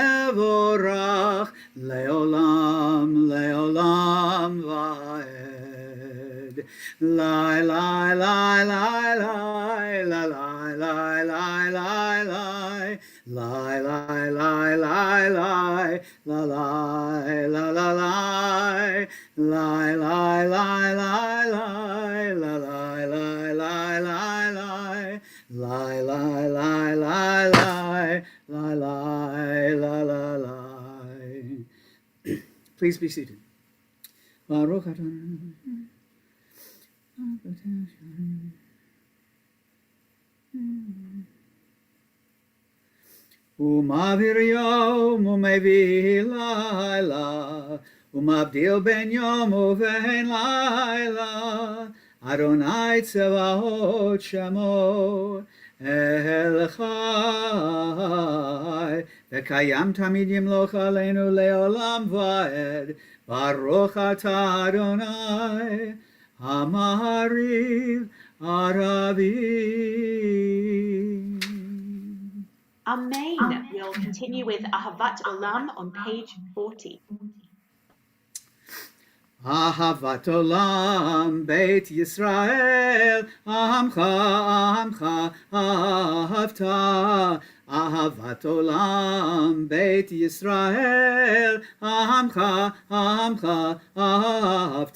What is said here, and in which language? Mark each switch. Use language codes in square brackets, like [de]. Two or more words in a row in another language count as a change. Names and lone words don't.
[he] תבורך לעולם לעולם ועד. לי לי לי לי לי לי לי לי לי לי Lie, lie, lie, lie, lie, la lie, la la lie, lie, lie, lie, lie, lie, la lie, lie, lie, lie, lie, lie, lie, lie, lie, lie, lie, lie, la la lie. [en] Please be seated. [he] ברוך אדוני. ומעביר יום ומביא לילה, ומבדיל בין יום ובין לילה, אדוני צבאות שמו אל חי, וקיים תמיד ימלוך עלינו לעולם ועד, ברוך אתה אדוני, המעריב ערבי. Amen. [en] We'll continue with Ahavat Olam on page 40. [he] אהבת עולם בית ישראל, עמך עמך אהבת. אהבת עולם בית ישראל, עמך עמך אהבת.